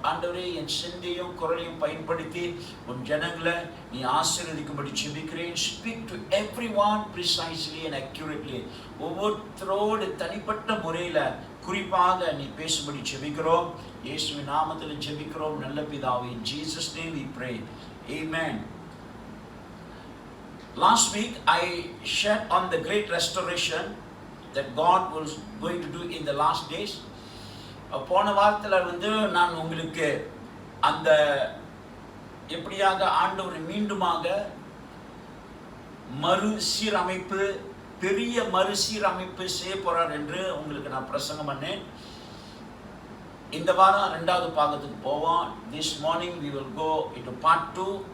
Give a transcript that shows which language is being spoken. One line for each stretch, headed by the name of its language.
Tamil: ஆண்டவரே, என் சிந்தையும் குரலையும் பயன்படுத்தி உன் ஜனங்களை நீ ஆசீர்வதிக்கும்படி ஜெபிக்கிறேன்.
English: Speak to everyone precisely and accurately.
Tamil: ஒவ்வொருத்தரோடு தனிப்பட்ட முறையில் குறிப்பாக நீ பேசும்படி ஜெபிக்கிறோம். இயேசுவின் நாமத்தில் ஜெபிக்கிறோம் நல்ல பிதாவே.
English: In Jesus' name we pray. Amen. Last week I shared on the great restoration that God was going to do in the last days.
Tamil: போன வாரத்தில் நான் உங்களுக்கு அந்த எப்படியாக ஆண்டவர் மீண்டுமாக மறுசீரமைப்பு, பெரிய மறுசீரமைப்பு செய்ய போறார் என்று உங்களுக்கு நான் பிரசங்கம் பண்ணேன். இந்த வாரம் இரண்டாவது பாகத்துக்கு போவோம்.
English: This morning we will go into part 2.